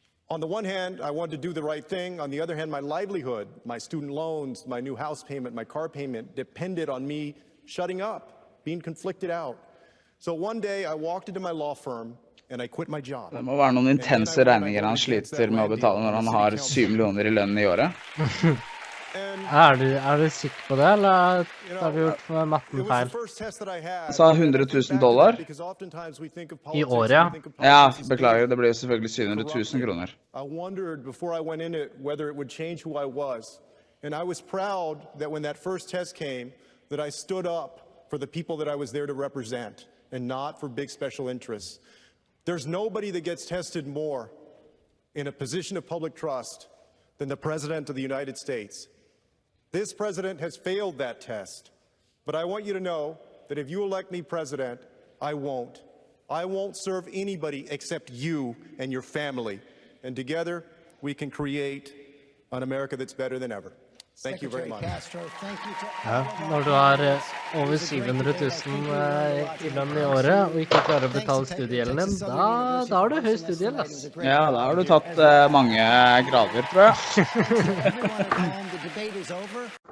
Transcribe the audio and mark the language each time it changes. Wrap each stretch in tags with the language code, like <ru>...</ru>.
<en>On the one hand, I wanted to do the right thing. On the other hand, my livelihood, my student loans, my new house payment, my car payment depended on me shutting up, being conflicted out. So one day I walked into my law firm and I quit my job.</en> <no>Det må være noen intense regninger han sliter med å betale når han har 7 millioner i lønn i året. Er du sikker på det, eller har du gjort matten feil? Han sa $100,000. I året, ja. Ja, beklager, det ble jo selvfølgelig 700,000 kroner.</no> <en>I wondered before I went in it whether it would change who I was. And I was proud that when that first test came, that I stood up for the people that I was there to represent and not for big special interests. There's nobody that gets tested more in a position of public trust than the President of the United States. This president has failed that test. But I want you to know that if you elect me president, I won't. I won't serve anybody except you and your family. And together, we can create an America that's better than ever. Thank you very much.</en> <no>Ja, når du har over 700,000 i lønn i året, og ikke klarer å betale studiegjelden din, da har du høy studiegjeld, ass. Ja, da har du tatt mange grader, tror jeg.</no>